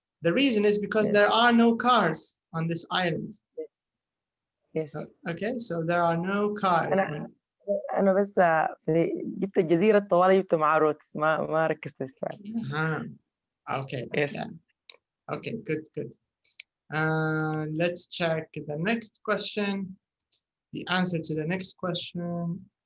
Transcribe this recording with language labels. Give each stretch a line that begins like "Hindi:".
English: The reason is because there are no cars on this island. Yes. Okay, so there are no cars.
Arabic: أنا بس جبت الجزيرة الطوالي جبت مع روتس ما ركزت في السؤال.
English: Okay. Yes. Yeah. Okay, good. Let's check the next question. The answer to the next question.